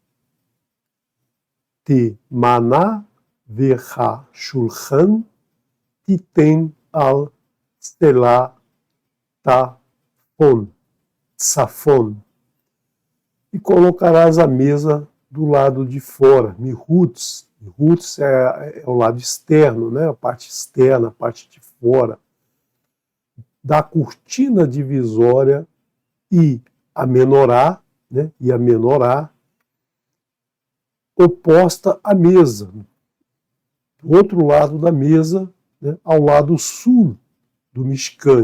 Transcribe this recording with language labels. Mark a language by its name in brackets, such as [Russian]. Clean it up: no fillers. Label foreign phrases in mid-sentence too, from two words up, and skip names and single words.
[Hebrew] תימנה והשלחן תתן על צלע צפון. [Portuguese] E colocarás a mesa do lado de fora, mihutz. Mihutz é o lado externo, né? A parte externa, a parte de fora da cortina divisória e a menorá, né? E a menorá oposta à mesa, do outro lado da mesa, né, ao lado sul do Mishkan.